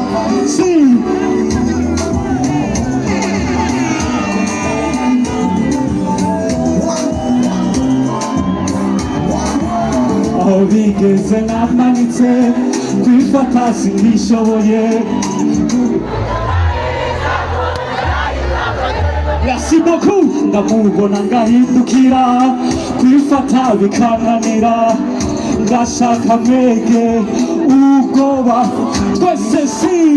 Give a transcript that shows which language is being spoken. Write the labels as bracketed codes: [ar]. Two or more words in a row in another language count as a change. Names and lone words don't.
[rw] aho bigeze namanitse kwifata singishoboye. [fr] Merci merci beaucoup [rw] ndamubona ngahindukira kwifata bikananira ndashaka mwege ubwoba twese si